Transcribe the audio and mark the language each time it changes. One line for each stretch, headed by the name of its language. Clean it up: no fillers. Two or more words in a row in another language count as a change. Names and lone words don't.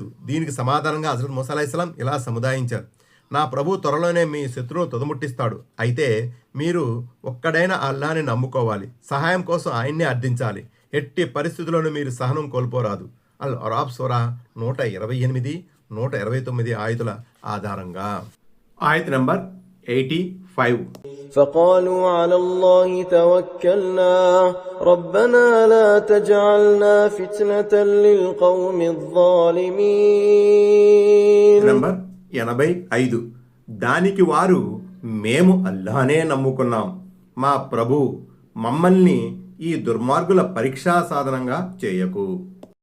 Telugu: దీనికి సమాధానంగా హజరత్ మూసా అలైహిస్సలాం ఇలా సముదాయించారు: నా ప్రభు త్వరలోనే మీ శత్రువును తుదముట్టిస్తాడు. అయితే మీరు ఒక్కడైన అల్లాని నమ్ముకోవాలి, సహాయం కోసం ఆయన్నే అర్థించాలి. ఎట్టి పరిస్థితుల్లోనూ మీరు సహనం కోల్పోరాదు. అల్ అరాబ్ సూరా 128, 129 ఆయతుల ఆధారంగా. ఆయత నంబర్ 85.
Arabic: فقالوا على الله توكلنا ربنا لا تجعلنا فتنة للقوم الظالمين.
Telugu: నంబర్ 85. దానికి వారు, మేము అల్లానే నమ్ముకున్నాం, మా ప్రభు మమ్మల్ని ఈ దుర్మార్గుల పరీక్షా సాధనంగా చేయకు.